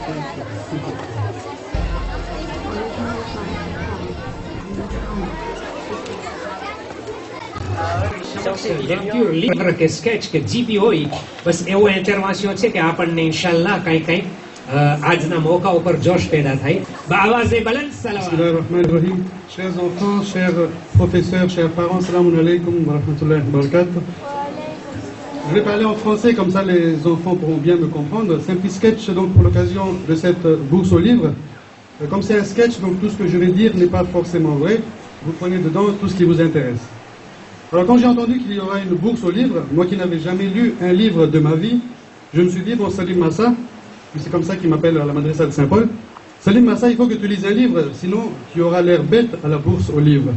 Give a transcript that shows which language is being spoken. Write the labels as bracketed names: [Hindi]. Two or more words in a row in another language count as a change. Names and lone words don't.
[French] livre que sketch que [Gujarati] જીપી હોય બસ એવો ઇન્ટરવેન્શન છે કે આપણને ઇન્શાઅલ્લાહ કંઈ આજના મોકા ઉપર જોશ પેદા થાય [Urdu] آوازِ بلند صلوات. [Arabic] Bismillahirrahmanirrahim. [French] Chers enfants, chers professeurs, chers parents, [Arabic] السلام عليكم ورحمة الله وبركاته. [French] Je vais parler en français, comme ça les enfants pourront bien me comprendre. C'est un petit sketch donc pour l'occasion de cette bourse au livre. Comme c'est un sketch, donc tout ce que je vais dire n'est pas forcément vrai. Vous prenez dedans tout ce qui vous intéresse. Alors quand j'ai entendu qu'il y aura une bourse au livre, moi qui n'avais jamais lu un livre de ma vie, je me suis dit, bon Salim Massa, c'est comme ça qu'il m'appelle à la Madrasa de Saint-Paul, Salim Massa, il faut que tu lises un livre, sinon tu auras l'air bête à la bourse au livre.